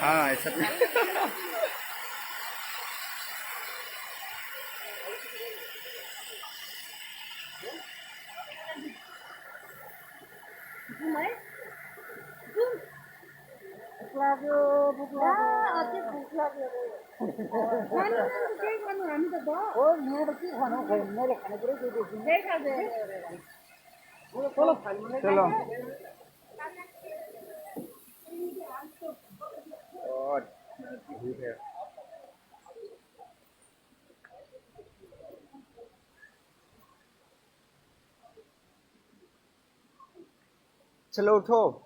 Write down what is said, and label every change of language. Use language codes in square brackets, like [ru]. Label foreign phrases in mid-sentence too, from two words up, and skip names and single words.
[hi] हाँ ऐसा भी। [ne] अति भूख लाग्यो रे। खानु न केही खानु हामी त भयो। ओ मेरो के खानु खै मैले खानेकुरै केही देखिन। केही खाँदैन। [hi] चलो और ठीक है। चलो उठो।